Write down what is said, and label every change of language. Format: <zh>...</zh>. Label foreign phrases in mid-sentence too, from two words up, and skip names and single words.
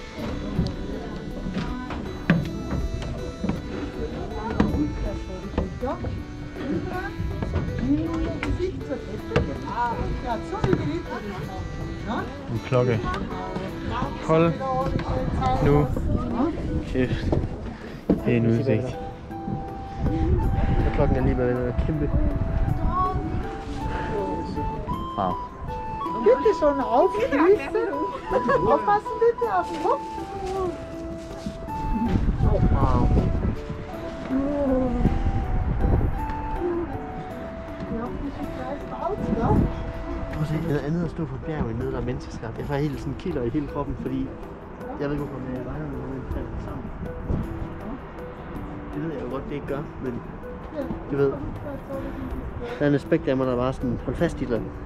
<da>En klokke. Hold nu kæft. Det er en udsigt. Og klokken er lige med den er kæmpe. Wow.</da> <de>Bitte schon aufschließen. Aufpassen bitte auf den Kopf. Wow. Ja, das ist gleich aus, ja?</de> <da>Prøv at se, noget andet at stå på bjerg end noget, der er menneskeskabt. Jeg får helt sådan kilder i hele kroppen, fordi jeg ved ikke, hvorfor jeg regner med, at det falder sammen. Det ved jeg jo godt, det ikke gør, men du ved, der er en aspekt af mig, der bare sådan, hold fast i det.</da>